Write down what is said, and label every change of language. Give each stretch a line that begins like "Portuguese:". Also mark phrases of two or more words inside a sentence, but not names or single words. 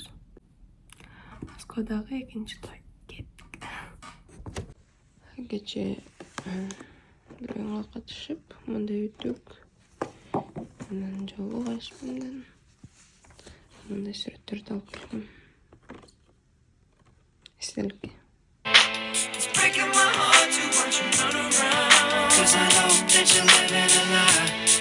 Kyrgyz: Москвадагы экинчи той кеттик. Кече бир оюнга катышып, мындай өттүк. Анан жолу кайыш менен мындай сүрөттөрдү алып келдим. Эстеликке.
English: It's breaking my heart to watch you run around. 'Cause I know that you're living a lie.